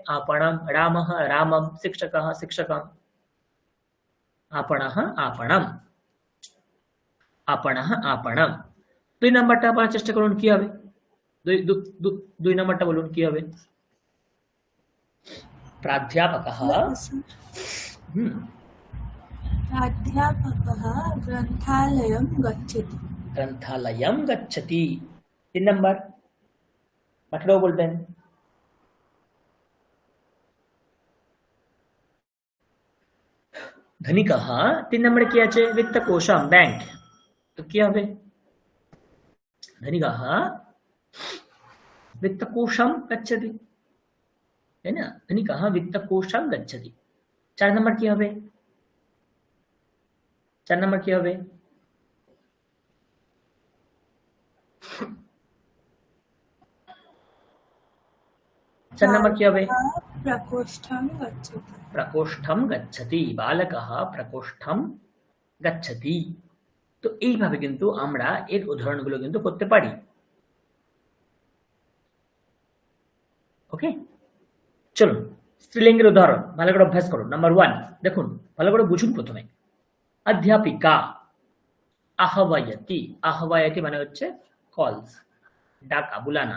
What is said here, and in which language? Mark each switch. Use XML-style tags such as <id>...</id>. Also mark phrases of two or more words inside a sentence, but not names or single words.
<sa>আপনম, রামः রামম, শিক্ষকः শিক্ষকম, আপনः আপনম, আপনः আপনম।</sa> <bn>2 নম্বরটা আপনারা চেষ্টা করুন, কি হবে? 2 নম্বরটা বলুন কি হবে?</bn> <sa>প্রাধ্যাপকः प्राध्यापकः ग्रन्थालयं गच्छति। ग्रंथालयम गच्छति।</sa> <bn>3 নম্বর বাকিটাও বলবেন। ধনিকः 3 নম্বরে কি আছে? বিত্তকোষম, ব্যাংক, তো কি হবে?</bn> <sa>ধনিকः वित्तकोशम गच्छति,</sa> <hi>है ना?</hi> <sa>धनिकः वित्तकोशम गच्छति।</sa> <bn>4 নম্বর কি হবে? 4 নম্বর কি হবে?</bn> <hi>चार नंबर क्या হবে?</hi> <sa>प्रकोष्ठं गच्छति। प्रकोष्ठम गच्छति, बालकः प्रकोष्ठम गच्छति।</sa> <bn>তো এইভাবে কিন্তু আমরা এর উদাহরণগুলো কিন্তু করতে পারি। ওকে, চলুন স্ত্রীলিঙ্গের উদাহরণ ভালো করে অভ্যাস করুন। নাম্বার 1 দেখুন, ভালো করে বুঝুন প্রথমে। অধ্যাপিকা আহ্বায়তি, আহ্বায়তি মানে হচ্ছে কলস, ডাকা, বুলানা।</bn>